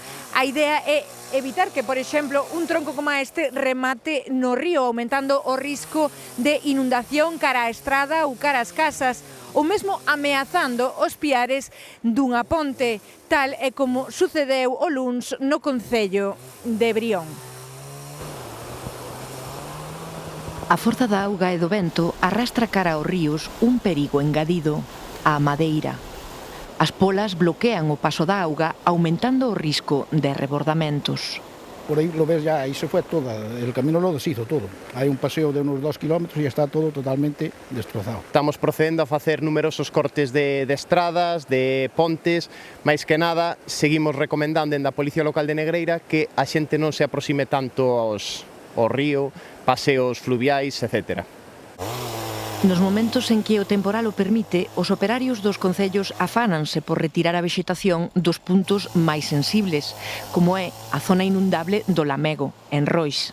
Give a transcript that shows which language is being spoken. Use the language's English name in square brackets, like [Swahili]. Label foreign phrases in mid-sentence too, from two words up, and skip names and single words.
[Galician] A idea é evitar que, por exemplo, un tronco como este remate no río, aumentando o risco de inundación cara á estrada ou cara ás casas, ou mesmo ameazando os piares dunha ponte, tal e como sucedeu o luns no concello de Brión. A forza da auga e do vento arrastra cara aos ríos un perigo engadido, a madeira. As polas bloquean o paso da auga, aumentando o risco de rebordamentos. [Spanish] Por ahí lo ves ya, ahí se fue todo, el camino lo deshizo todo. Hay un paseo de unos 2 kilómetros y está todo totalmente destrozado. [Galician] Estamos procedendo a facer numerosos cortes de estradas, de pontes, máis que nada seguimos recomendando en da Policía Local de Negreira que a xente non se aproxime tanto ao río, paseos fluviais, etc. Nos momentos en que o temporal o permite, os operarios dos concellos afánanse por retirar a vexetación dos puntos máis sensibles, como é a zona inundable do Lamego, en Rois.